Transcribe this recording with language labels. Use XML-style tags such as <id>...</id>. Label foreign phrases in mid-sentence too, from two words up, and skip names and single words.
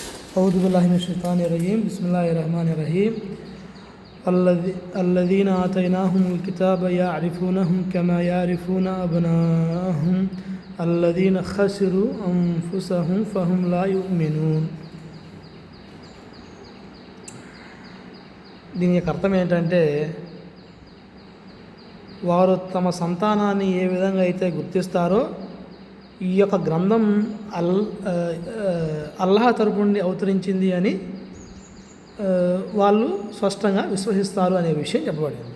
<ar>أعوذ بالله من الشيطان الرجيم بسم الله الرحمن الرحيم الذين آتيناهم الكتاب يعرفونه كما يعرفون أبناءهم الذين خسروا أنفسهم فهم لا يؤمنون.</ar> <te>దీని యొక్క అర్థం ఏంటంటే, వారు తమ సంతానాన్ని ఏ విధంగా అయితే గుర్తిస్తారో ఈ యొక్క గ్రంథం అల్లాహ్ తరపు నుండి అవతరించింది అని వాళ్ళు స్పష్టంగా విశ్వసిస్తారు అనే విషయం చెప్పబడింది.</te>